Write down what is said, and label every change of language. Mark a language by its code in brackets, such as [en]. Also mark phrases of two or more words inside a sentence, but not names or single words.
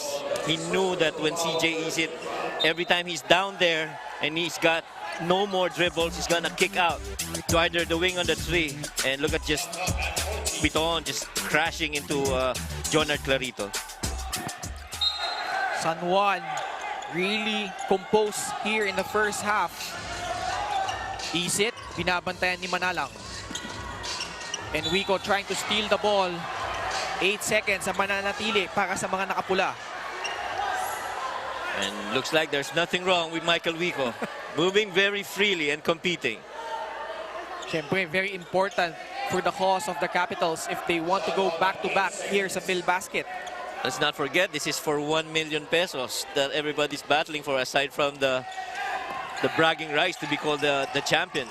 [en] He knew that when CJ Isit, every time he's down there and he's got no more dribbles, he's gonna kick out to either the wing on the three. And look at just Bitoon just crashing into Jonard Clarito. San Juan really composed here in the first half. [tl] Isit, binabantayan ni Manalang. [en] And Wico trying to steal the ball. [tl] 8 seconds ang mananatili para sa mga nakapula. [en] And looks like there's nothing wrong with Michael Wico. Moving very freely and competing. Siyempre, very important for the cause of the Capitals if they want to go back-to-back here sa Filbasket. Let's not forget, this is for 1 million pesos that everybody's battling for, aside from the bragging rights to be called the champions.